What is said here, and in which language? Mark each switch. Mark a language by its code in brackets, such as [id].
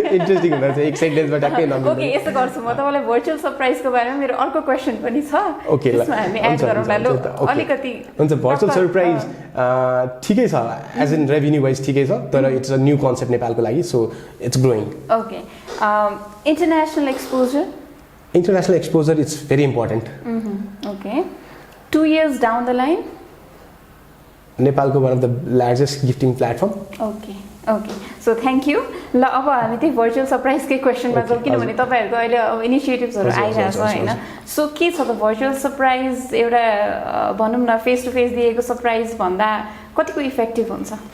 [ne] interesting हुँदा चाहिँ एक सेन्टेन्समा ट्याक्कै नमिल्दैन ओके यसो गर्छु म तपाईँलाई भर्चुअल सरप्राइजको बारेमा मेरो अर्को क्वेसन पनि छ ओके त्यसमा हामी एड गरौँला लो अलिकति हुन्छ भर्चुअल सरप्राइज ठिकै छ [en] as in revenue wise [ne] ठिकै छ तर [en] it's a new concept [ne] नेपालको लागि [en] so it's growing okay international exposure international exposure is very important okay 2 years down the line नेपालको one of the largest gifting platform okay okay so thank you [ne] ल अब हामी त्यही virtual सरप्राइजकै क्वेसनमा जाउँ किनभने तपाईँहरूको अहिले अब इनिसिएटिभ्सहरू आइरहेछ होइन सो के छ त भर्चुअल सरप्राइज एउटा भनौँ न फेस टु फेस दिएको सरप्राइज भन्दा कतिको इफेक्टिभ हुन्छ